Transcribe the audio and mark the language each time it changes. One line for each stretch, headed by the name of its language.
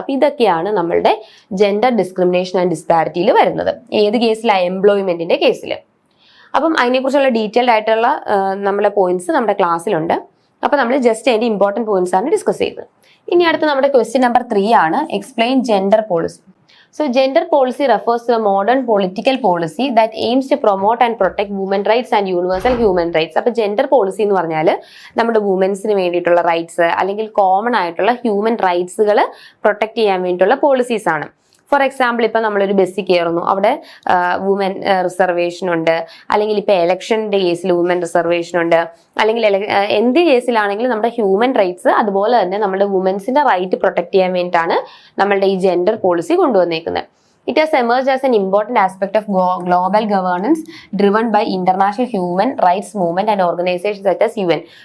Malayalam: അപ്പൊ ഇതൊക്കെയാണ് നമ്മളുടെ ജെൻഡർ ഡിസ്ക്രിമിനേഷൻ ആൻഡ് ഡിസ്പാരിറ്റിയിൽ വരുന്നത്. ഏത് കേസിലാണ്? എംപ്ലോയ്മെന്റിന്റെ കേസിൽ. അപ്പം അതിനെക്കുറിച്ചുള്ള ഡീറ്റെയിൽഡ് ആയിട്ടുള്ള നമ്മുടെ പോയിന്റ്സ് നമ്മുടെ ക്ലാസ്സിലുണ്ട്. അപ്പൊ നമ്മൾ ജസ്റ്റ് അതിന്റെ ഇമ്പോർട്ടൻറ്റ് പോയിന്റ്സ് ആണ് ഡിസ്കസ് ചെയ്തത്. ഇനി അടുത്ത് നമ്മുടെ ക്വസ്റ്റ്യൻ നമ്പർ 3 ആണ്,
English: Explain gender policy. So gender policy refers to a modern political policy that aims to promote and protect women rights and universal human rights.
Malayalam: അപ്പോൾ ജെൻഡർ പോളിസി എന്ന് പറഞ്ഞാൽ നമ്മുടെ വുമൻസിന് വേണ്ടിയിട്ടുള്ള റൈറ്റ്സ് അല്ലെങ്കിൽ കോമൺ ആയിട്ടുള്ള ഹ്യൂമൻ റൈറ്റ്സുകൾ പ്രൊട്ടക്ട് ചെയ്യാൻ വേണ്ടിയിട്ടുള്ള പോളിസീസ് ആണ്. ഫോർ എക്സാമ്പിൾ, ഇപ്പം നമ്മളൊരു ബസ്സിൽ കയറുന്നു, അവിടെ വുമൻ റിസർവേഷൻ ഉണ്ട്, അല്ലെങ്കിൽ ഇപ്പം എലക്ഷൻ്റെ കേസിൽ വുമൻ റിസർവേഷൻ ഉണ്ട്, അല്ലെങ്കിൽ എന്ത് കേസിലാണെങ്കിലും നമ്മുടെ ഹ്യൂമൻ റൈറ്റ്സ് അതുപോലെ തന്നെ നമ്മുടെ വുമൻസിന്റെ റൈറ്റ് പ്രൊട്ടക്ട് ചെയ്യാൻ വേണ്ടിയിട്ടാണ് നമ്മളുടെ ഈ gender policy കൊണ്ടുവന്നേക്കുന്നത്.
English: It has emerged as an important aspect of global governance driven by international human rights movement and organizations such as UN.